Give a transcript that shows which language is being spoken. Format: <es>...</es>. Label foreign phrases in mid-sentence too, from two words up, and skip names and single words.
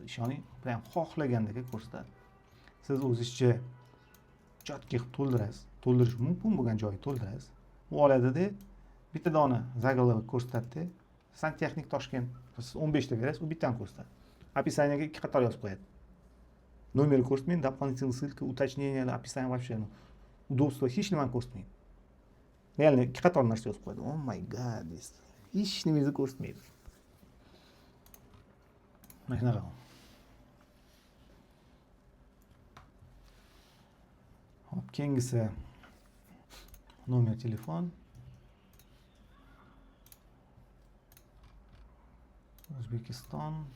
<uz>Ishoning, prям xohlagandek ko'rsatadi. Siz o'zingizcha chatga qilib to'ldirasiz. To'ldirish mumkin bo'lgan joyga to'ldirasiz. U oladida bitta dona zaголовок ko'rsatadi. Santexnik Toshkent. Siz 15 ta berasiz, u bittani ko'rsatadi. Описаниеga 2 qator yozib qo'yadi. Nomer ko'rsatmaydi,</uz> <ru>дополнительный ссылка, уточнение, описание вообще.</ru> <uz>Удобство hech nimani ko'rsatmaydi. Reально 2 qator narsa yozib qo'yadi.</uz> <en>Oh my god.</en> <uz>Hech nimangizni ko'rsatmaydi. Mana shunaqa. Hop, keyingisi nomer telefon. O'zbekiston.</uz>